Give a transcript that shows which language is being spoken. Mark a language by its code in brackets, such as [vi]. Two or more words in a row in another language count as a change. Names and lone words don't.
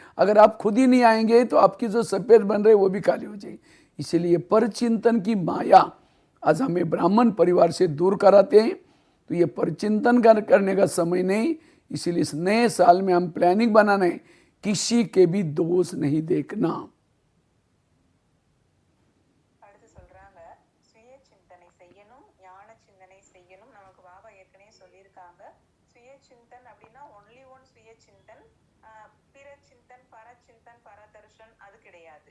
[hi] अगर आप खुद ही नहीं आएंगे तो आपकी जो सफ़ेद बन रहे वो भी काली हो जाएगी। इसलिए पर चिंतन की माया आज हमें ब्राह्मण परिवार से दूर कराते हैं। तो ये परचिंतन करने का समय नहीं। इसीलिए इस नए साल में हम प्लानिंग बनाना है, किसी के भी दोष नहीं देखना। [ta] அடுத்து சொல்றாங்க சுய சிந்தனை செய்யணும், ஞான சிந்தனை செய்யணும். நமக்கு பாபா ஏற்கனவே சொல்லியிருக்காங்க. சுய சிந்தன் அப்படின்னா [en] only one [ta] சுய சிந்தன், பிற சிந்தன், பரச்சிந்தன், பரதர்ஷன் அது கிடையாது.